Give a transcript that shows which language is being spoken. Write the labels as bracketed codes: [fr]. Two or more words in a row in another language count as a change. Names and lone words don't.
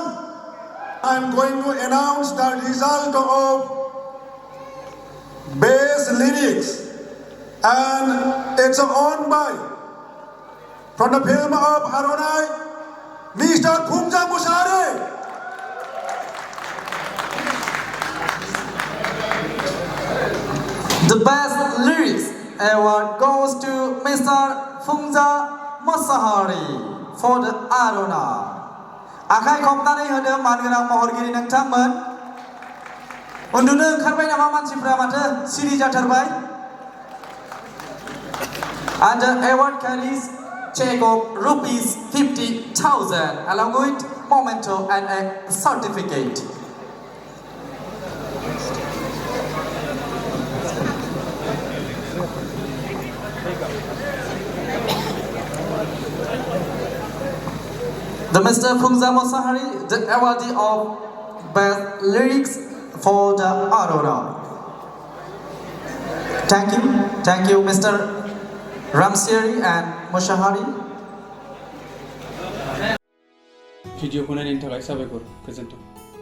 [en] I'm going to announce the result of Best Lyrics, and it's won by, from the film of Arunai, Mr. Khumja Musare. The Best Lyrics award goes to Mr. Phungja Masahari for the Aruna. [brx] आखाइ खबनानै होदों मानगोनां महरगिरि नोंथांमोन। उन्दुनो ओंखारबाय नामा मानसिफ्रा माथो सिरि जाथारबाय? [en] And the award carries check of ₹50,000 along with memento and a certificate. The Mr. Phungja Masahari, the awardee of Best Lyrics for the Aruna. Thank you, Mr. Ramsiri and Masahari. [brx] भिडिअखौ नायनायनि थाखाय साबायखर, गोजोन्थों।